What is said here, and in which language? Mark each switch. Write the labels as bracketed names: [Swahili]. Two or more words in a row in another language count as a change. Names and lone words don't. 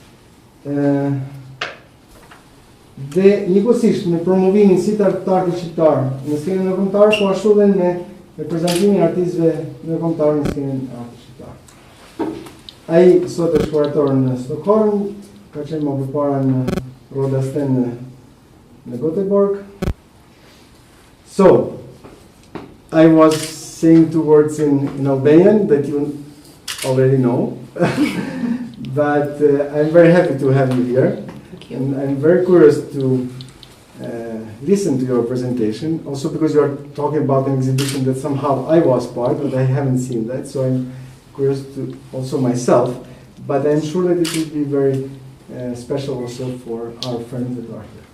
[Albanian] dhe njëkohësisht me promovimin si të artit shqiptar në skenën e kombëtar, po ashtu dhe me prezantimin e artistëve në kombëtar në skenën e artit shqiptar. Ai sot është kurator në Stockholm, ka qenë më përpara në Rodasten në Göteborg. [English] So, I was saying two words in Albanian that you already know, but I'm very happy to have you here. Thank you. And I'm very curious to listen to your presentation, also because you're talking about an exhibition that somehow I was part, but I haven't seen that, so I'm curious to also myself, but I'm sure that it will be very special also for our friends that are here.